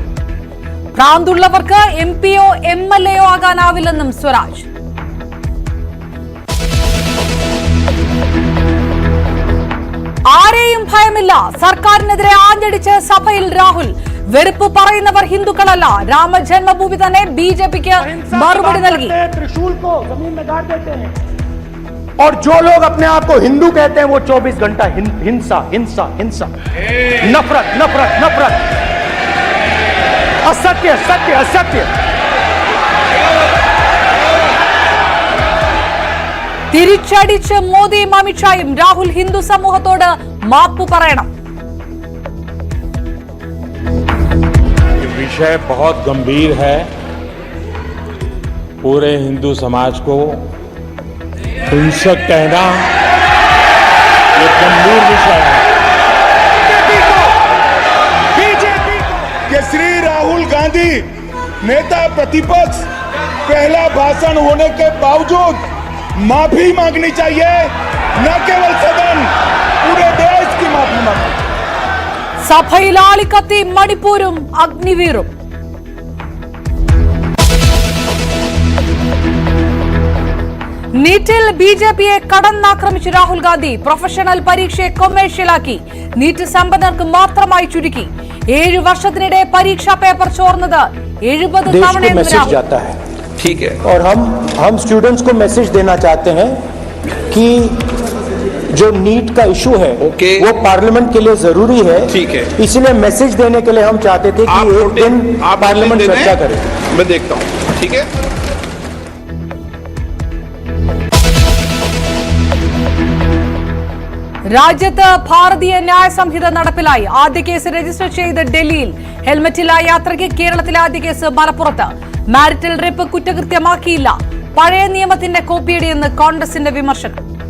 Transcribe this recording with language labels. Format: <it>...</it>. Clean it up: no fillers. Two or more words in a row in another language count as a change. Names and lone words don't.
<ml>ഭ്രാന്തുള്ളവർക്ക് MP-യോ MLA-യോ ആകാനാവില്ലെന്നും സ്വരാജ്. ആരെയും ഭയമില്ല. സർക്കാരിനെതിരെ ആഞ്ഞടിച്ച് സഭയിൽ രാഹുൽ. വെറുപ്പ് പറയുന്നവർ ഹിന്ദുക്കളല്ല. രാമജന്മഭൂമി തന്നെ BJP-ക്ക് മറുപടി നൽകി.</ml> <hi>और जो लोग अपने आप को हिंदू कहते हैं वो 24 घंटा हिंसा हिंसा हिंसा, नफरत नफरत नफरत, असत्य सत्य असत्य.</hi> <ml>തിരിച്ചടിച്ച് മോദിയും അമിത്ഷായും. രാഹുൽ ഹിന്ദു സമൂഹത്തോട് മാപ്പ് പറയണം.</ml> <hi>विषय बहुत गंभीर है. पूरे हिंदू समाज को हिंसक कहना ये गंभीर विषय है. बीजेपी के श्री राहुल गांधी नेता प्रतिपक्ष पहला भाषण होने के बावजूद माफी मांगनी चाहिए. न केवल सदन, पूरे देश की माफी मांगनी.</hi> <ml>സഭയിൽ ആളിക്കത്തി മണിപ്പൂരും അഗ്നിവീറും. നീറ്റിൽ BJP-യെ കടന്നാക്രമിച്ച് രാഹുൽ ഗാന്ധി. പ്രൊഫഷണൽ പരീക്ഷയെ കൊമേഴ്ഷ്യലാക്കി. നീറ്റ് സമ്പന്നർക്ക് മാത്രമായി ചുരുക്കി. 7 വർഷത്തിനിടെ പരീക്ഷാ പേപ്പർ ചോർന്നത് 70 തവണ.</ml> <hi>ठीक है, और हम स्टूडेंट्स को मैसेज देना चाहते हैं कि जो नीट का इशू है वो पार्लियामेंट के लिए जरूरी है. ठीक है, इसलिए मैसेज देने के लिए हम चाहते थे कि एक दिन पार्लियामेंट चर्चा करे. मैं देखता हूँ. ठीक है.</hi> <ml>രാജ്യത്ത് ഭാരതീയ ന്യായ സംഹിത നടപ്പിലായി. ആദ്യ കേസ് രജിസ്റ്റർ ചെയ്ത് ഡൽഹിയിൽ. ഹെൽമറ്റില്ലായ യാത്രയ്ക്ക് കേരളത്തിലെ ആദ്യ കേസ് മലപ്പുറത്ത്. മാരിറ്റൽ റേപ്പ് കുറ്റകൃത്യമാക്കിയില്ല. പഴയ നിയമത്തിന്റെ കോപ്പിയടിയെന്ന് കോൺഗ്രസിന്റെ വിമർശനം.</ml>